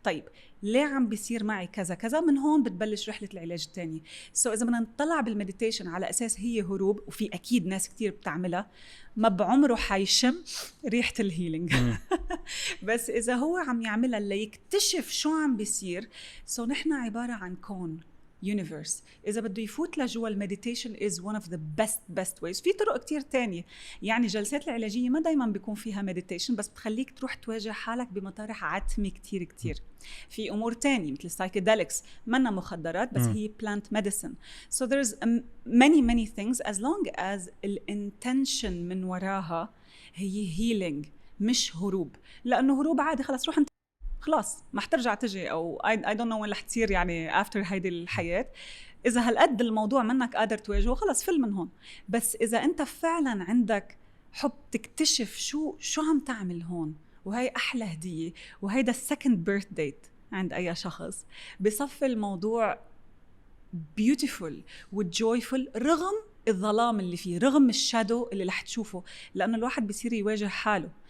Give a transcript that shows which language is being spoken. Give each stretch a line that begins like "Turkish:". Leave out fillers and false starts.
Arabic: طيب ليه عم بيصير معي كذا كذا؟ من هون بتبلش رحلة العلاج الثاني. إذا بدنا نطلع بالمديتيشن على أساس هي هروب، وفي أكيد ناس كتير بتعملها، ما بعمره حيشم ريحة الهيلينج بس إذا هو عم يعملها ليكتشف شو عم بيصير. نحن عبارة عن كون universe. إذا بده يفوت لجوا المديتيشن
English: is one of the best ways.
Arabic: في طرق كتير تانية، يعني جلسات العلاجية ما دايما بيكون فيها مديتيشن، بس بتخليك تروح تواجه حالك بمطارح عتمة كتير. في أمور تانية مثل psychedelics، منا مخدرات بس هي plant medicine.
English: So there's many things as long as
Arabic: الانتنشن من وراها هي
English: healing
Arabic: مش هروب. لأنه هروب عادي، خلاص روح انت، خلاص ما حترجع تجي، أو
English: I don't know
Arabic: وين رح تصير يعني after هيدي الحياة. إذا هالقد الموضوع منك قادر تواجهه، خلاص فل من هون. بس إذا أنت فعلا عندك حب تكتشف شو عم تعمل هون، وهي أحلى هدية، وهيدا السكند بيرث ديت عند أي شخص، بصفي الموضوع beautiful وjoyful رغم الظلام اللي فيه، رغم الشادو اللي رح تشوفه، لأنه الواحد بيصير يواجه حاله.